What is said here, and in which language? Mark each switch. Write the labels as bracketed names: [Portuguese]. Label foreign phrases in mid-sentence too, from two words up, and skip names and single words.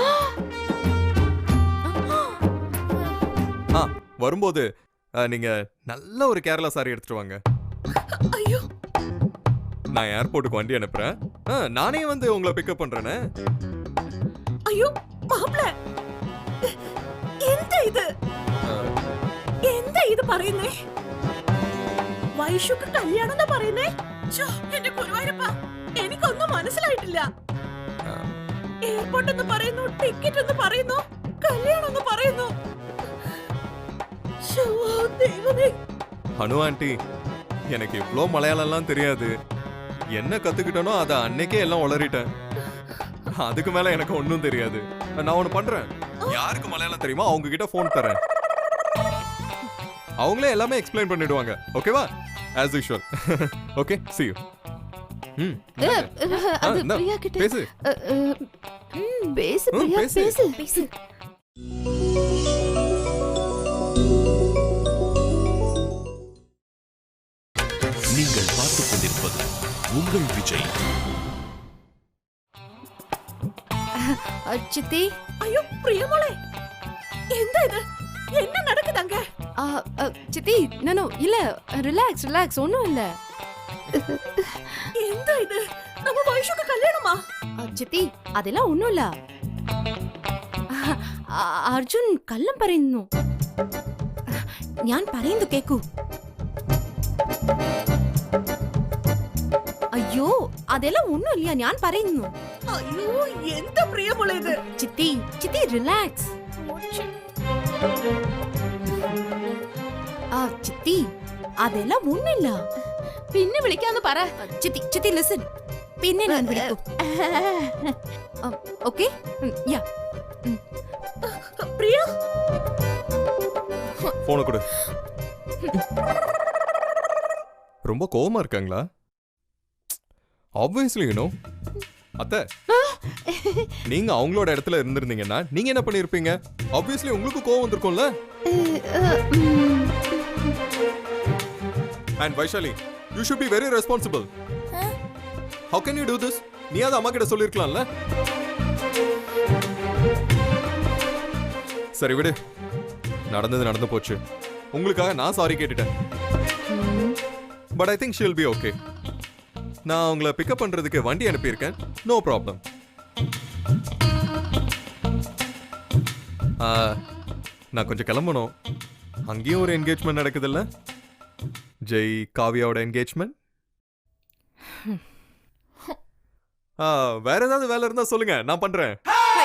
[Tamil] வரும்போது நீங்க நல்ல ஒரு கேரளா சாரி எடுத்துட்டு வாங்க. ஐயோ, நான் ஏர்போர்ட்டுக்கு வண்டி அனுப்புறேன். நானே வந்து உங்களை பிக்கப் பண்றேனே. ஐயோ மாப்பிள்ளை, [Malayalam] എന്താ ഇത് പറയുന്നേ? വൈഷുക്ക് കല്യാണം എന്ന് പറയുന്നേ? എന്റെ ഗുരുവായൂരപ്പ, എനിക്കൊന്നും മനസ്സിലായിട്ടില്ല. എയർപോർട്ട് എന്ന് പറയുന്നു, ടിക്കറ്റ് എന്ന് പറയുന്നു, കല്യാണം എന്ന് പറയുന്നു. ദൈവമേ. [Tamil] அனு ஆண்டி, எனக்கு இவ்ளோ மலையாளம்லாம் தெரியாது. என்ன கத்துக்கிட்டனோ அதை அன்னைக்கே எல்லாம் உளறிட்டேன். அதுக்கு மேல எனக்கு ஒன்றும் தெரியாது. நான் ஒன்று பண்றேன். யாருக்கு மலையாளம் தெரியுமோ அவங்க கிட்ட போன் தரேன். அவங்களே எல்லாமே எக்ஸ்பிளைன் பண்ணிடுவாங்க. ஓகேவா? [English] as usual. ஓகே, see you. [Tamil] அது பிரியா கிட்ட பேசு. பேசு பிரியா, பேசு. நீங்கள் பார்த்துக் கொண்டிருப்பது உங்கள் விஜய். சித்தி. ஐயோ பிரியமோளே, [Malayalam] എന്താ ഇത്? [Tamil] என்ன நடக்குதுங்க? சித்தி, நானோ இல்ல, ரிலாக்ஸ், ஒண்ணும் இல்ல. [Malayalam] എന്താ ഇത്? [Tamil] நம்ம வைஷுக்கு கல்யாணமா? ചിത്തി, அதெல்லாம் ஒண்ணும் இல்ல. [Malayalam] അർജുൻ കള്ളം പറയുന്നു. ഞാൻ പറയുന്നു കേക്കൂ. അയ്യോ, അതെല്ലാം ഒന്നും ഇല്ല, ഞാൻ പറയുന്നു. അയ്യോ, എന്താ പ്രിയമോളെ ഇത്? ചിത്തി റിലാക്സ്. ചിത്തി, അതെല്ലാം ഒന്നുമില്ല. പിന്നെ വിളിക്കാന്ന് പറ. ചിത്തി ലിസൺ. പിന്നെ ഞാൻ വിളിക്കും. ഓക്കേ? യാ. പ്രിയ, [Tamil] போனை கொடு. ரொம்ப கோவமா இருக்காங்களா? [English] obviously you know. [Tamil] அத்தை, நீங்க அவங்களோட இடத்துல இருந்திருந்தீங்கன்னா நீங்க என்ன பண்ணிருப்பீங்க? ஆப்வியஸ்லி உங்களுக்கு கோவம் வந்திருக்கும்ல. [English] And Vaishali, you should be very responsible. How can you do this? [Tamil] நீ அத அம்மா கிட்ட சொல்லிருக்கலாம்ல. சரி விடு, நடந்தது நடந்து போச்சு. உங்களுக்காக நான் சாரி கேட்டுட்டேன். [English] But I think she'll be okay. [Tamil] நான் உங்களை பிக்கப் பண்றதுக்கு வண்டி அனுப்பியிருக்கேன். [English] no problem. [Tamil] நான் கொஞ்சம் கிளம்பணும். அங்கேயும் ஒரு என்கேஜ்மெண்ட் நடக்குதுல்ல, ஜெய் காவியாவோட என்கேஜ்மெண்ட். வேற ஏதாவது வேலை இருந்தா சொல்லுங்க, நான் பண்றேன்.